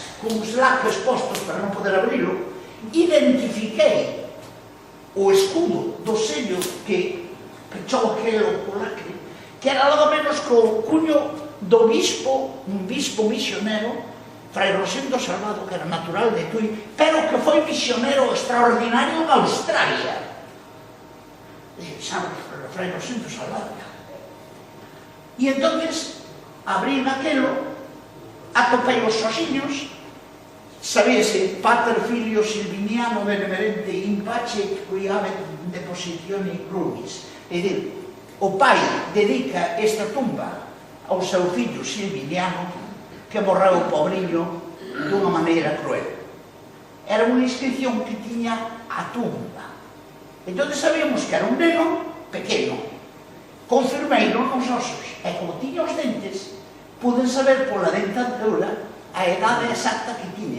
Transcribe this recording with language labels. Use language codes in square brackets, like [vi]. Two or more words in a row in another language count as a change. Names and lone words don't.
[gl] con os lacres postos para non poder abrilo, identifiquei o escudo do sello que pechou aquele o lacre, que era nada menos que o cuño do bispo, un bispo misionero, Fray Rosendo Salvado, que era natural de Tui, pero que foi misionero extraordinario en Australia. Sabe, Fray Rosendo Salvado. E entonces abrí aquelo, atopei os osiños, sabíase, [la] Pater Filio Silviniano benemerente in pace qui ave depositione crumis. [gl] É dicir, o pai dedica esta tumba ao seu fillo Silviniano, que morreu pobrillo dunha maneira cruel. Era unha inscripción que tiña a tumba. Entón sabíamos que era un neno pequeno, confirmeiro nos osos, e como tiña os dentes, puden saber pola dentadura a edade exacta que tiña.